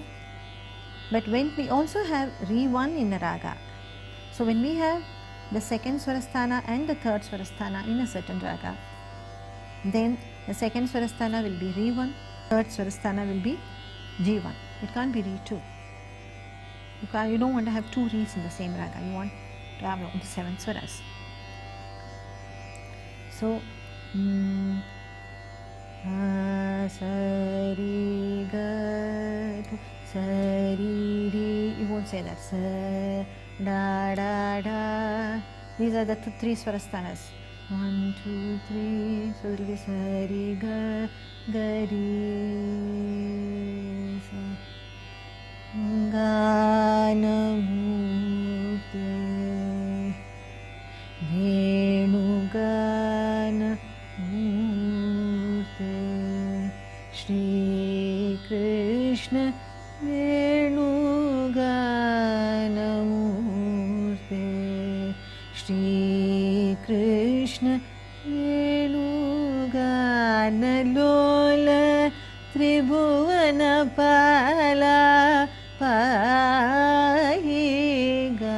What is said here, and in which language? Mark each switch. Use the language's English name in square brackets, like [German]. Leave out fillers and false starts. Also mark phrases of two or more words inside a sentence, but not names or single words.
[English] But when we also have Re1 in a raga, so when we have the second Swarasthana and the third Swarasthana in a certain raga, then the second Swarasthana will be Re1, third Swarasthana will be G1. It can't be Re2. You don't want to have 2 Res in the same raga, you want to have the 7 swaras. So, sa, re, ga, sa, re, re. You won't say that. Sa, da, da, da. These are the 3 Swarasthanas. 1, 2, 3. So it will be sa, re, ga, ga, re, sa. [Sanskrit] Ganamurte Venu Venugana Shri Krishna Venugana Shri Krishna Venugana Lola Tribhuvana Pala Pahi